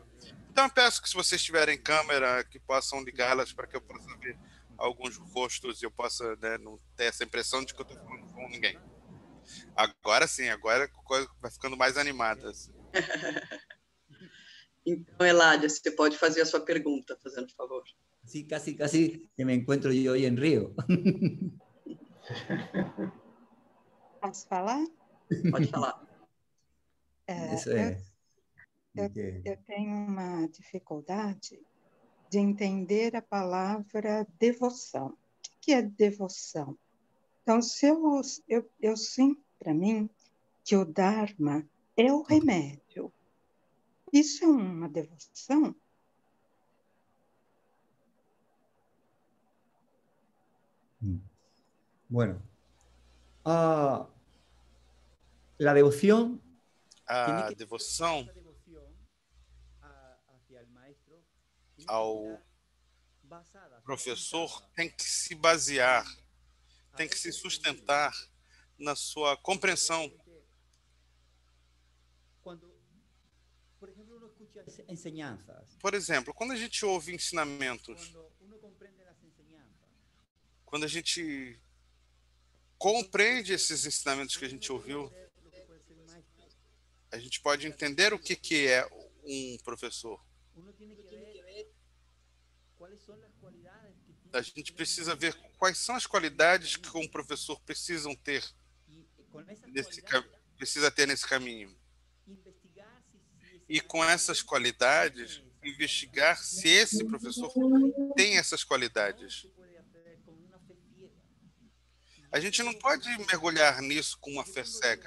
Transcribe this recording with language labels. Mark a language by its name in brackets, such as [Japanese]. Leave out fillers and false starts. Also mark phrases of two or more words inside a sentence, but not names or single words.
[Portuguese] Então eu peço que, se vocês tiverem câmera, que possam ligá-las para que eu possa ver alguns rostos e eu possa, né, não ter essa impressão de que eu estou falando com ninguém. Agora sim, agora a coisa vai ficando mais animada. Assim. Então, Eládia, você pode fazer a sua pergunta, fazendo favor. [Spanish] Sí, casi que me encuentro yo hoy en Río. [Portuguese] Posso falar? Pode falar. [Spanish] Eso es. [Portuguese] Eu tenho uma dificuldade de entender a palavra devoção. O que é devoção? Então, se eu sinto para mim que o Dharma é o remédio. Isso é uma devoção? [Spanish] Bueno, la devoción tiene [Portuguese] A que devoção [Spanish] esa devoción hacia el maestro tiene que [Portuguese] ao [Spanish] estar basada, [Portuguese] professor [Spanish] sustentada [Portuguese] tem que se basear, tem que se sustentar na sua compreensão. [Spanish] Cuando, por ejemplo, uno escucha enseñanzas, [Portuguese] Por exemplo, quando a gente ouve ensinamentos, [Spanish] cuando uno comprende las enseñanzas, [Portuguese] quando a gente compreende esses ensinamentos que a gente ouviu, [Spanish] lo que puede ser un maestro, [Portuguese] a gente pode entender o que é um professor. [Spanish] uno tiene que ver cuáles son las cualidades que [Portuguese] A gente precisa ver quais são as qualidades que um professor precisam ter [Spanish] con esas [Portuguese] precisa ter nesse caminho. [Spanish] investigar [Portuguese] E com essas qualidades, investigar se esse professor tem essas qualidades. A gente não pode mergulhar nisso com uma fé cega.